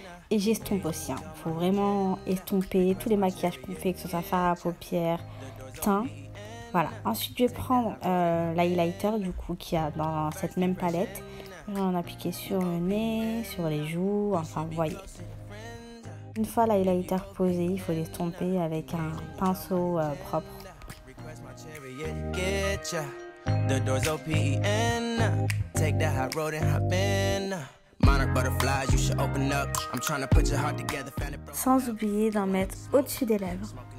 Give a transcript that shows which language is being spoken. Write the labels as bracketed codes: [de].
[fr] Et j'estompe aussi, faut vraiment estomper tous les maquillages qu'on fait, que ce soit fard à paupières, teint. Voilà, ensuite je vais prendre l'highlighter du coup qu'il y a dans cette même palette. Je vais en appliquer sur le nez, sur les joues, enfin vous voyez. Une fois l'highlighter posé, il faut l'estomper avec un pinceau propre. [en] The doors open, take that hot road and hop in. Monarch butterflies, you should open up. I'm trying to put your heart together. [fr] Sans oublier d'en mettre au-dessus des lèvres.